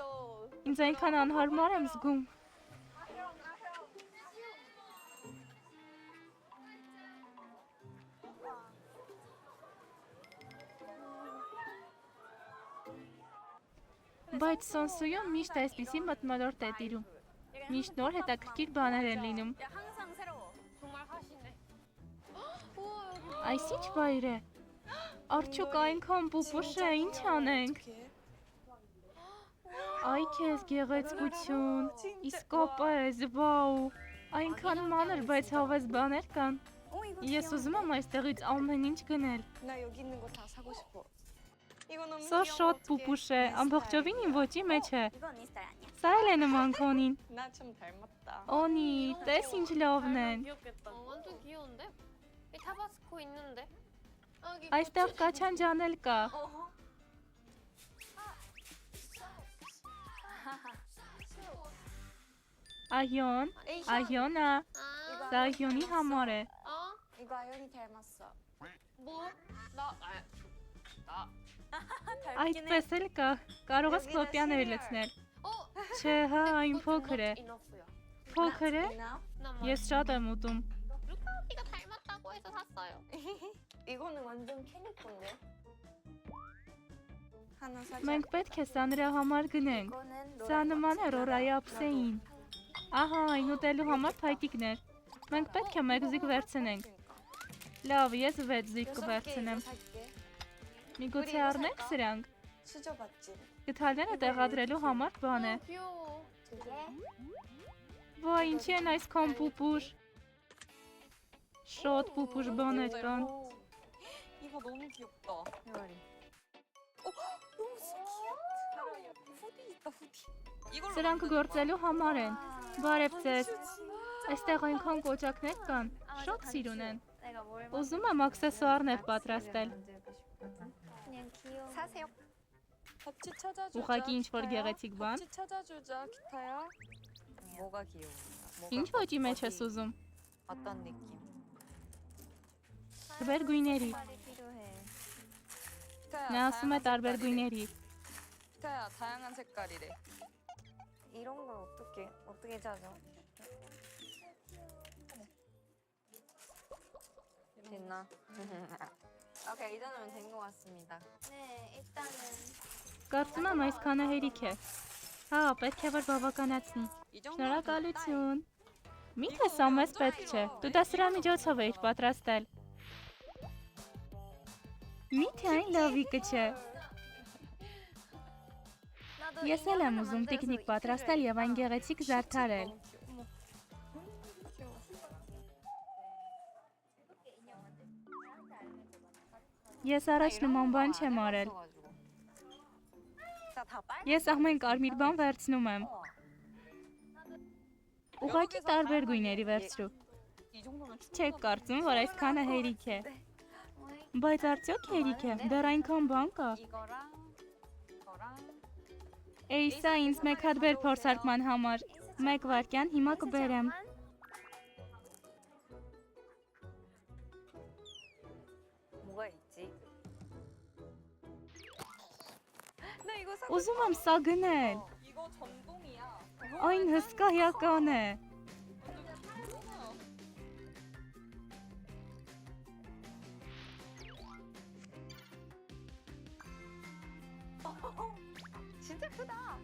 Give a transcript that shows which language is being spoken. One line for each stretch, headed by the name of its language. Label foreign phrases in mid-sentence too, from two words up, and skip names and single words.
Armenian: Ինձ այնքան անհարմար եմ զգում։ Բայց սոնսույում միշտ այսպիսի մթնոլորտ է տիրում։ Միշտ նոր հետաքրքիր բաներ են լինում։
Korean: 항상 새로워. 정말 하시네.
Armenian: Այս ի՞նչ վայր է։ Արդյոք այնքան պուպուշ է, ինչ անենք։ Այ քեզ գեղեցկություն, իսկապես, վաու, այնքան մանր, բայց հավես բաներ կան։ Ես ուզում եմ այստեղից ամեն ինչ գնել։
Korean: 나 여기 있는 거 다 사고 싶어. 이거 너무
Armenian: Սա շատ պուպուշ է, ամբողջովին իմ ոճի մեջ է։
Korean: 이건 네 스타일 아니야.
Armenian: Սա էլ է նման քոնին։
Korean: 나 좀 닮았다.
Armenian: Օնի, տես ինչ լավն են։
Korean: 귀엽겠다. 완전 귀여운데? 이 타바스코 있는데? 여기
Armenian: Այստեղ կաչանջան էլ կա։ Այոն, այոնա, սա այոնի համար է։
Korean: 어? 이거 아연이 닮았어. 뭐? 나
Armenian: Այդպես էլ կա, կարող ես կլոպիաներ լցնել։
Korean: 어?
Armenian: Չէ, հա, այն փոքր է։
Korean: 이너프야.
Armenian: Փոքր է։
Korean: 이나? 나
Armenian: Ես շատ եմ ուտում։
Korean: 루카비가 닮았다고 해서 샀어요. 이거는 완전 캐릭터인데. 하나 사자.
Armenian: Մենք պետք է սա նրա համար գնենք։ Սա նման է Ռորայի ափսեին։ Ահա, այն ուտելու համար փայտիկներ։ Մենք պետք է մեկ զիկ վերցնենք։ Լավ, ես 6 զիկ կվերցնեմ։ Միգուցե առնենք սրանք։
Korean: 수저받지.
Armenian: Գդալները տեղադրելու համար բան է։
Korean: 귀여워.
Armenian: Ոայ, ինչի են այսքան պուպուշ։ Շատ պուպուշ բաներ կան։
Korean: 이거 너무 귀엽다. 해바리. 너무 귀엽다. 후디 있다, 후디. 이걸로
Armenian: Սրանք գործելու համար են։ Բարև ձեզ։ Այստեղ այնքան կոճակներ կան, շատ սիրուն են։
Korean: 내가 뭘
Armenian: Ուզում եմ աքսեսուարներ պատրաստել։
Korean: 그냥 귀여운 사세요. 같이 찾아주자.
Armenian: Ուղղակի ինչ-որ
Korean: 기타야.
Armenian: գեղեցիկ բան։
Korean: 같이 찾아주자, 기타야. 뭐가 귀여워?
Armenian: Ինչ ոճի մեջ ես ուզում։
Korean: 어떤 느낌?
Armenian: Տարբեր գույների։
Korean: 색깔이 필요해. 기타야,
Armenian: Նա ասում է
Korean: 다양한
Armenian: տարբեր
Korean: 색깔이래.
Armenian: գույների։
Korean: 기타야, 다양한 색깔이래. 이런 걸 어떻게 찾아? 됐나? 오케이, 이 정도면 된 것 같습니다. 네, 일단은
Armenian: Կարծում եմ այսքանը հերիք է։ Հա, պետք է որ բավականացնի։
Korean: 이 정도면
Armenian: Շնորհակալություն։ Միթե սա մեզ պետք չէ։ Դու դա սրա միջոցով էիր պատրաստել։ Միթե այն լավիկը չէ։
Korean: 나도
Armenian: Ես էլ եմ ուզում տիկնիկ պատրաստել եւ այն գեղեցիկ զարդարել։ Ես առաջ նման բան չեմ արել։
Korean: 다 빨?
Armenian: Ես ամեն կարմիր բան վերցնում եմ։ Ուղղակի տարբեր գույների վերցրու։
Korean: 이 정도면
Armenian: Չեք կարծում, որ այսքանը հերիք է։ Բայց արդյոք հերիք է։ Դեռ այնքան բան կա։
Korean: 이거랑 이거랑
Armenian: Էй, սա ինձ մեկ հատ բեր փորձարկման համար։ Մեկ վայրկյան, հիմա կբերեմ։
Korean: 뭐가 있지? 나 이거 사.
Armenian: Ուզում եմ սա գնել։
Korean: 이거 전동이야.
Armenian: Այն հսկայական է։
Korean: 진짜 크다.